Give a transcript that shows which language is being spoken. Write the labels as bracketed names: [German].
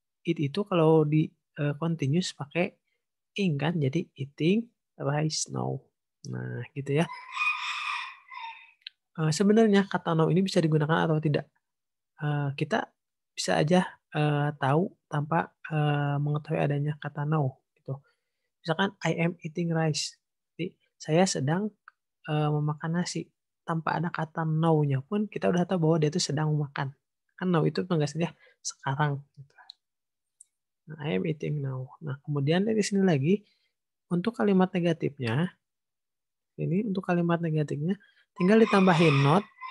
[Indonesian] It itu kalau di continuous pakai ing kan, jadi [English] eating rice now. [Indonesian] Nah, gitu ya. Sebenarnya kata now ini bisa digunakan atau tidak? Kita bisa aja tahu tanpa mengetahui adanya kata now. Gitu. [English] Misalkan I am eating rice. [Indonesian] Jadi saya sedang memakan nasi. Tanpa ada kata now-nya pun kita udah tahu bahwa dia itu sedang memakan. Kan now itu penegasannya sekarang. Gitu. Nah, [English] I am eating now. [Indonesian] Nah, kemudian dari sini lagi, untuk kalimat negatifnya, ini untuk kalimat negatifnya, tinggal ditambahin not.